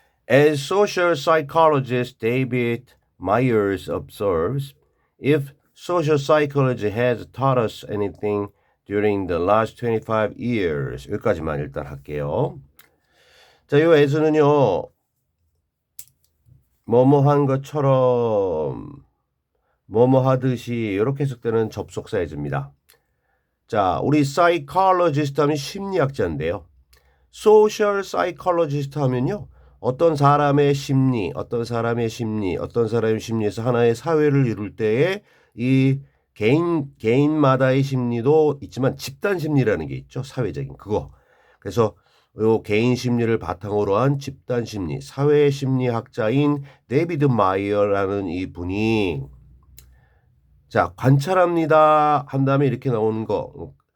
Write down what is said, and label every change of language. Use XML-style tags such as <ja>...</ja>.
<en>As social psychologist David Myers observes, if social psychology has taught us anything during the last 25 years.</en> <ko>여기까지만 일단 할게요. 자, 이 as는요. 뭐뭐한 것처럼 뭐뭐 하듯이 이렇게 해석되는 접속사 as입니다. 자, 우리 psychologist 하면 심리학자인데요. social psychologist 하면요. 어떤 사람의 심리, 어떤 사람의 심리에서 하나의 사회를 이룰 때에 이 개인마다의 심리도 있지만 집단 심리라는 게 있죠. 사회적인 그거. 그래서 요 개인 심리를 바탕으로 한 집단 심리, 사회 심리학자인 데이비드 마이어라는 이 분이 자, 관찰합니다 한 다음에 이렇게 나오는 거.</ko>